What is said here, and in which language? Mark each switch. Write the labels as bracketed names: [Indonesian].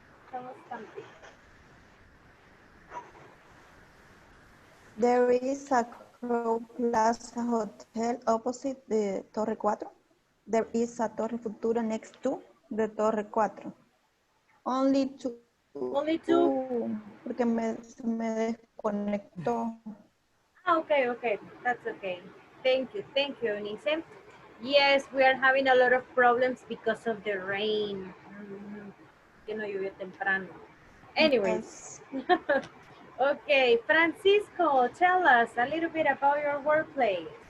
[English] Tell us something. There is a Crow Plaza Hotel opposite the Torre 4. There is a Torre Futuro next to the Torre 4. Only two. Only two? [Spanish] Porque se me desconectó. [English] Okay, okay, that's okay. Thank you, Eunice. Yes, we are having a lot of problems because of the rain. [Spanish] Que no llovió temprano. Anyways. [English] Yes. Okay, Francisco, tell us a little bit about your workplace.